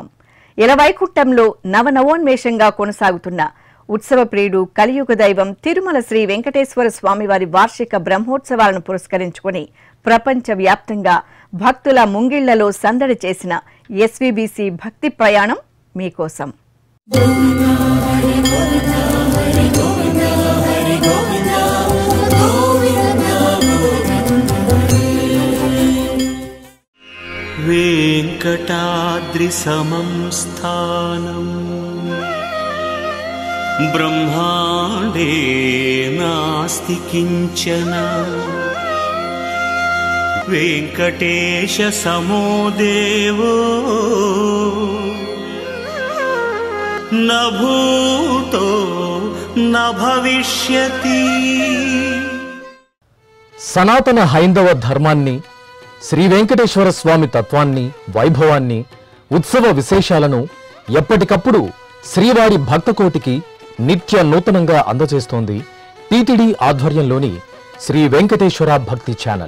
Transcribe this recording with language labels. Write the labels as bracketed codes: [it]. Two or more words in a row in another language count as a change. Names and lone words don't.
[te] ఎలవైకుంఠంలో నవనవోన్మేషంగా కొనసాగుతున్న ఉత్సవ ప్రియుడు కలియుగ దైవం తిరుమల శ్రీ వెంకటేశ్వర స్వామివారి వార్షిక బ్రహ్మోత్సవాలను పురస్కరించుకుని ప్రపంచవ్యాప్తంగా భక్తుల ముంగిళ్లలో సందడి చేసిన ఎస్వీబీసీ భక్తి ప్రయాణం మీకోసం. [sa] वेंकटाद्रि समं स्थानं ब्रह्मांडे नास्ति किंचन वेंकटेश समो देवो न भूतो न भविष्यति। [te] సనాతన హైందవ ధర్మాన్ని, శ్రీ వెంకటేశ్వర స్వామి తత్వాన్ని, వైభవాన్ని, ఉత్సవ విశేషాలను ఎప్పటికప్పుడు శ్రీవారి భక్తకోటికి నిత్య నూతనంగా అందజేస్తోంది టీటీడీ ఆధ్వర్యంలోని శ్రీ వెంకటేశ్వర భక్తి ఛానల్.